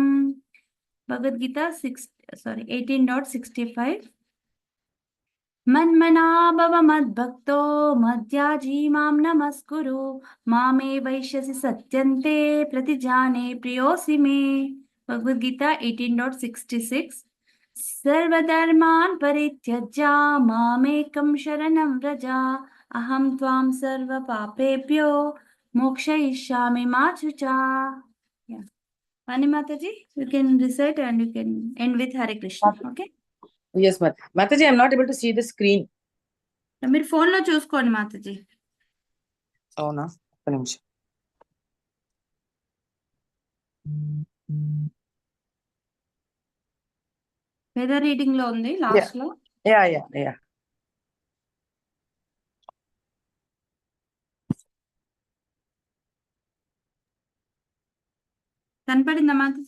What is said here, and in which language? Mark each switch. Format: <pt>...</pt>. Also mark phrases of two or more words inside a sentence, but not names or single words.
<te>భగవద్గీత 18.65.</te> <sa>మన్మనా భవ మద్భక్తో మద్యాజీ మాం నమస్కురు మామే వైష్యసి సత్యంతే ప్రతిజానే ప్రియోసి మే.</sa> <te>భగవద్గీత 18.66.</te> <sa>సర్వధర్మాన్ పరిత్యజ్య మామేకం శరణం వ్రజ అహం త్వాం సర్వ పాపేభ్యో మోక్షయిష్యామి మా శుచా.</sa> <en>Vani Mataji, you can recite and you can end with Hare Krishna. Okay. Yes, Mataji, I'm not able to see the screen.</en> <te>మీరు ఫోన్ లో చూసుకోండి మాతాజీ. అవునా, ఒక్క నిమిషం.</te> <en>weather reading</en> <te>లో ఉంది లాస్ట్ లో. యా. కనపడిందా మాతాజీ?</te>